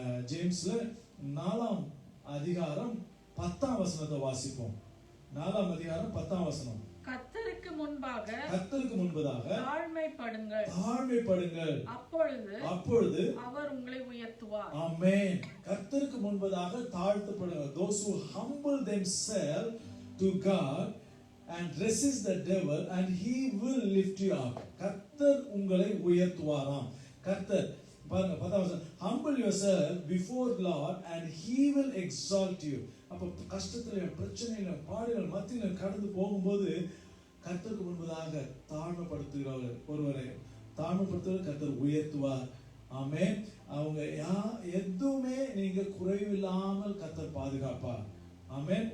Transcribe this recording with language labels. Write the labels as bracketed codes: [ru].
[ta] ஜேம்ஸ்ல 4ஆம் அதிகாரம் 10ஆம் வசனத்தை வாசிப்போம். 4ஆம் அதிகாரம் 10ஆம் வசனம். கர்த்தருக்கு முன்பதாக தாழ்மைப்படுங்கள், அப்பொழுது அவர் உங்களை உயர்த்துவார். ஆமென். கர்த்தருக்கு முன்பதாக தாழ்த்தப்படுங்கள். [en] Those who humble themselves to God and resist the devil and he will lift you up. [ta] கர்த்தர் உங்களை உயர்த்துவாராம். கர்த்தர் பாருங்க 10ஆம் வசனம், [en] humble yourself before the Lord and he will exalt you. [ta] அப்ப கஷ்டத்துல பிரச்சனையில பாடுகள் மத்தியில கடந்து போகும்போது கர்த்தருக்கு முன்பதாக தாழ்மைப்படுத்துகிறவர் ஒருவரை தாழ்மைப்படுத்துகிறவர் கர்த்தர் உயர்த்துவார். ஆமென். அவங்க எதுவுமே நீங்க குறைவில்லாமல் கர்த்தர் பாதுகாப்பார். ஆமென்.